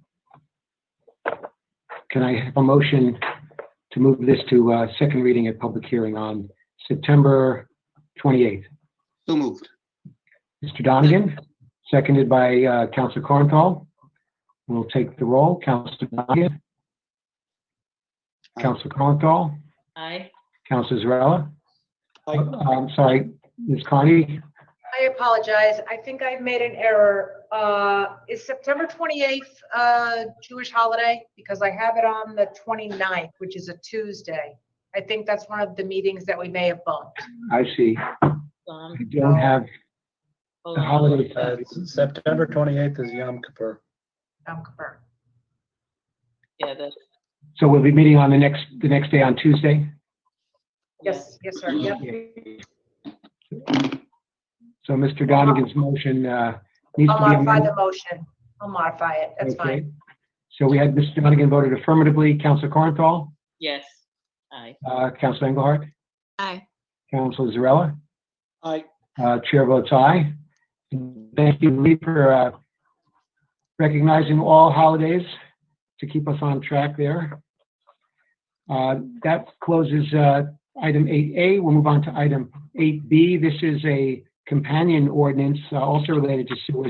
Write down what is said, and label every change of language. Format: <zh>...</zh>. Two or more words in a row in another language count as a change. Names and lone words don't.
<en>Can I have a motion to move this to second reading at public hearing on September 28th? So moved. Mr. Donegan, seconded by Councilor Cornthal. We'll take the roll. Councilor Donegan. Councilor Cornthal. Aye. Councilor Zarella. I'm sorry, Ms. Carney? I apologize. I think I've made an error. Is September 28th a Jewish holiday? Because I have it on the 29th, which is a Tuesday. I think that's one of the meetings that we may have bumped. I see. I don't have Hold the on. holiday. September 28th is Yom Kippur. Yom Kippur. Yeah, that's. So we'll be meeting on the next day on Tuesday? Yes, yes, sir. Yep. So Mr. Donegan's motion needs I'll to be modify amended. the motion. I'll modify it. That's Okay. fine. So we had Mr. Donegan voted affirmatively, Councilor Corenthal, Yes. Aye. Councilor Engelhardt, Aye. Councilor Zarella, Aye. Chair votes aye. Thank you, Lee, for recognizing all holidays to keep us on track there. That closes item 8A. We'll move on to item 8B. This is a companion ordinance also related to sewers.</en>